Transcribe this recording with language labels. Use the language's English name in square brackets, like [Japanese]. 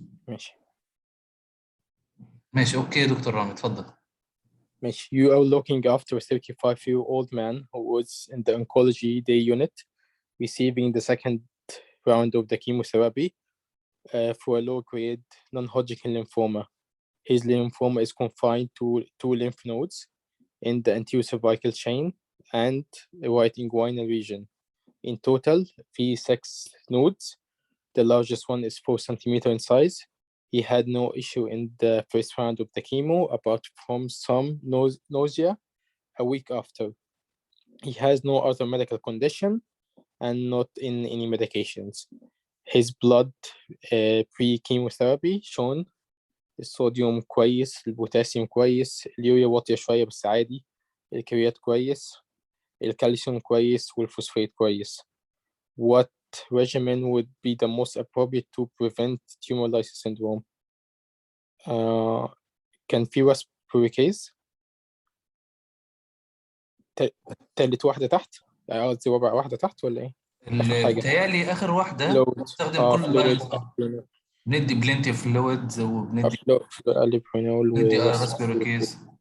[Arabic] ماشي اوكي دكتور رامي اتفضل. ماشي. [English] You are looking after a 35-year-old man who was in the oncology day unit receiving the second round of the chemotherapy for a low-grade non-Hodgkin lymphoma. His lymphoma is confined to 2 lymph nodes in the anterior cervical chain and the right inguinal region. In total, 6 nodes. The largest one is 4 centimeters in size. He had no issue in the first round of the chemo, apart from some nausea a week after. He has no other medical condition and not in any medications. His blood pre-chemotherapy shown [Arabic] الصوديوم كويس، البوتاسيوم كويس، اليوريا واطية شوية بس عادي، الكريات كويس، الكالسيوم كويس، والفوسفات كويس. [English] What regimen would be the most appropriate to prevent tumor lysis syndrome? [Arabic] كان في respirase تالت واحدة تحت، قصدي رابع واحدة تحت ولا إيه؟ آخر حاجة. بتهيألي آخر واحدة بنستخدم كل الأنواع. بندي بلينتي فلويدز وبندي بندي راسبيروكيز.